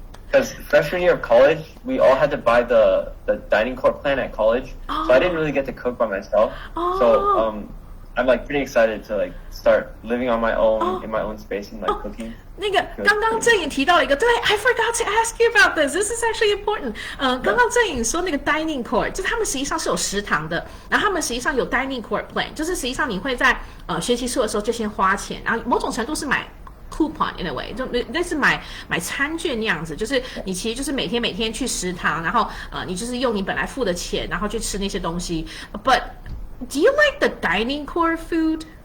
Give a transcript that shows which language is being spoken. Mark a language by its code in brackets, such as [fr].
[en] Because freshman year of college, we all had to buy the dining court plan at college, so I didn't really get to cook by myself. So I'm like pretty excited to like start living on my own in my own space and like cooking. [zh] 那个刚刚郑颖提到了一个，对 ， [en] I forgot to ask you about this. This is actually important. [zh] 刚刚郑颖说那个 dining court，就是他们实际上是有食堂的，然后他们实际上有 dining court plan，就是实际上你会在学期初的时候就先花钱，然后某种程度是买 [en] coupon in a way， [zh] 就类似买餐券那样子，就是你其实就是每天去食堂，然后你就是用你本来付的钱，然后去吃那些东西。 [en] But do you like the dining court food?